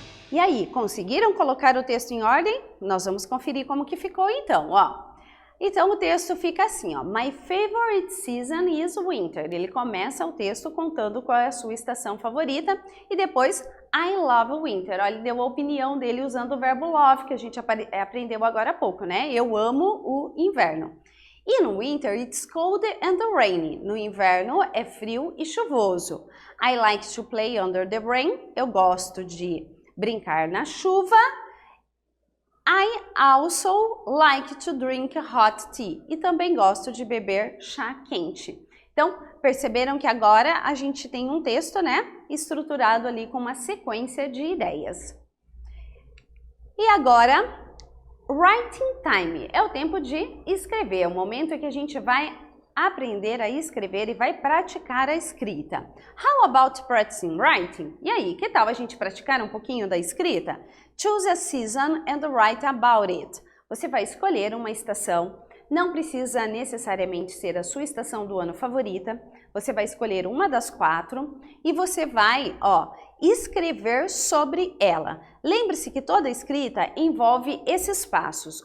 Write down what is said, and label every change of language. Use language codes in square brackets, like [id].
[pt] E aí, conseguiram colocar o texto em ordem? Nós vamos conferir como que ficou então, ó. Então o texto fica assim, ó. [en] My favorite season is winter. [pt] Ele começa o texto contando qual é a sua estação favorita e depois [en] I love winter. [pt] Olha, ele deu a opinião dele usando o verbo love, que a gente aprendeu agora há pouco, né? Eu amo o inverno. [en] In winter, it's cold and rainy. [pt] No inverno é frio e chuvoso. [en] I like to play under the rain. [pt] Eu gosto de brincar na chuva. [en] I also like to drink hot tea. [pt] E também gosto de beber chá quente. Então, perceberam que agora a gente tem um texto, né, estruturado ali com uma sequência de ideias. E agora, [en] writing time. [pt] É o tempo de escrever. É o momento em que a gente vai aprender a escrever e vai praticar a escrita. [en] How about practicing writing? [pt] E aí, que tal a gente praticar um pouquinho da escrita? [en] Choose a season and write about it. [pt] Você vai escolher uma estação, não precisa necessariamente ser a sua estação do ano favorita, você vai escolher uma das 4 e você vai, escrever sobre ela. Lembre-se que toda escrita envolve esses passos.